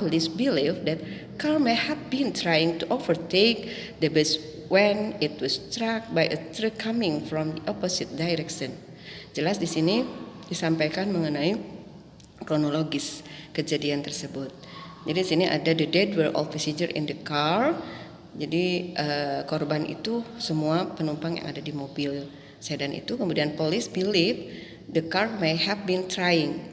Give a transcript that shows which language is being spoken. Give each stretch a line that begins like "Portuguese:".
English: Police believe that car may have been trying to overtake the bus when it was struck by a truck coming from the opposite direction.
Indonesian: Jelas di sini disampaikan mengenai kronologis kejadian tersebut. Jadi di sini ada
English: the dead were all passengers in the car.
Indonesian: Jadi korban itu semua penumpang yang ada di mobil sedan itu.
English: Kemudian police believe the car may have been trying.